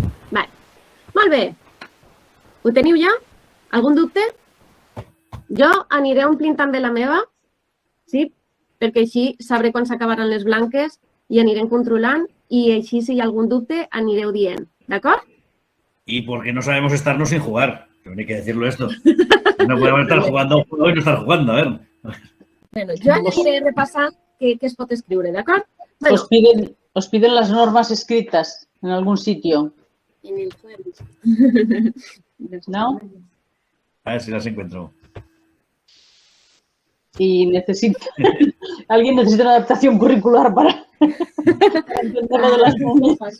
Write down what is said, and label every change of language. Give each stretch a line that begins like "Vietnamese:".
Catalan: Vale. Molt bé. Ho teniu ja? Algun dubte? Jo aniré omplint també la meva, sí? Perquè així sabré quan s'acabaran les blanques i anirem controlant i així si hi ha algun dubte anireu dient. D'acord?
Spanish: Y porque no sabemos estarnos sin jugar. Pero hay que decirlo esto. No podemos estar jugando a un juego y no estar jugando, a ver.
Catalan: Bueno, jo aniré repassant què es pot escriure, d'acord? Bueno,
Spanish: os piden las normas escritas en algún sitio. en el juego. ¿No? A ver si las encuentro. Y alguien necesita una adaptación curricular para entender lo de las momias.